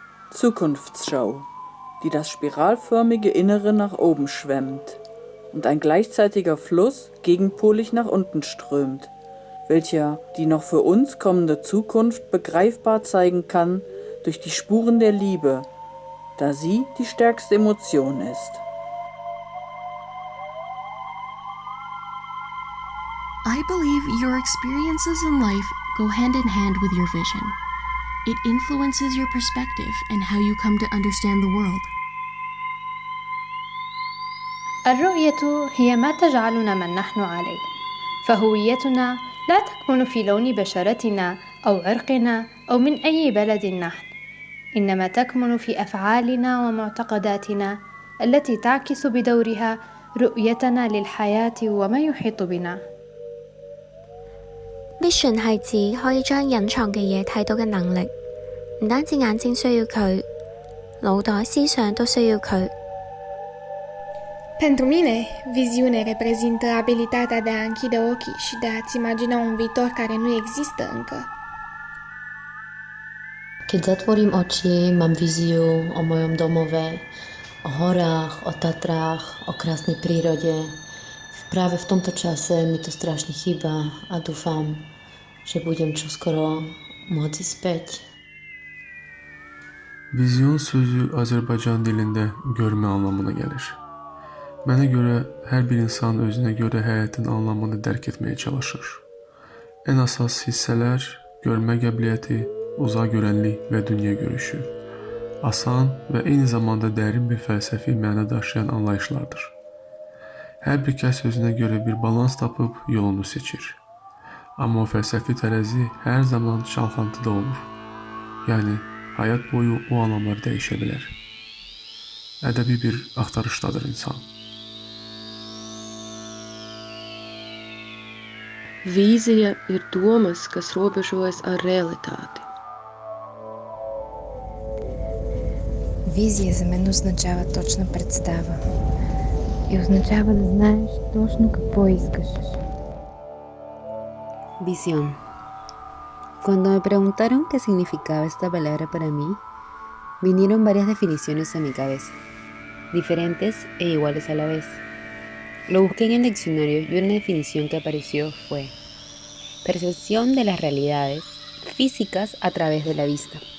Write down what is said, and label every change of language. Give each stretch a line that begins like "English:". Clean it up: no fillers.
German: Zukunftsschau, die das spiralförmige Innere nach oben schwemmt und ein gleichzeitiger Fluss gegenpolig nach unten strömt, welcher die noch für uns kommende Zukunft begreifbar zeigen kann durch die Spuren der Liebe, da sie die stärkste Emotion ist.
English: I believe your experiences in life go hand in hand with your vision. It influences your perspective and how you come to understand the world.
Arabic: الرؤية هي ما تجعلنا من نحن عليه، فهويتنا لا تكمن في لون بشرتنا أو عرقنا أو من أي بلد نحن، إنما تكمن في أفعالنا ومعتقداتنا التي تعكس بدورها رؤيتنا للحياة وما يحيط بنا.
Cantonese: Vision 係指可以將隱藏嘅嘢睇到嘅能力，唔單止眼睛需要佢，腦袋思想都需要佢。
Romanian: Pentru mine, viziune reprezintă abilitatea de a închide ochii și de a-ți imagina un viitor care nu există încă.
Slovak: Keď zatvorím oči, mám víziu o mojom domove, o horách, o Tatrách, o krásnej prírode. Práve v tomto čase mi to strašne chýba a dúfam, že budem çoskoro môcť späť.
Azerbaijani: Vizyon sözü Azərbaycan dilində görmə anlamına gəlir. Mənə görə hər bir insan özünə görə həyatın anlamını dərk etməyə çalışır. Ən əsas hissələr görmə qabiliyyəti, uzaq görənlik və dünya görüşü. Asan və eyni zamanda dərin bir fəlsəfi məna daşıyan anlayışlardır. Hər bir kəs özünə görə bir balans tapıb yolunu seçir. Amma o fəlsəfi tərəzi hər zaman çalxantıda olur. Yəni, həyat boyu o anlamlar dəyişə bilər. Ədəbi bir axtarışdadır insan.
Latvian: Vīzija ir domas, kas robežojas ar realitāti.
Bulgarian: Визия за мен означава точна представа и означава да знаеш точно какво искаш.
Spanish: Visión. Cuando me preguntaron qué significaba esta palabra para mí, vinieron varias definiciones a mi cabeza, diferentes e iguales a la vez. Lo busqué en el diccionario y una definición que apareció fue percepción de las realidades físicas a través de la vista.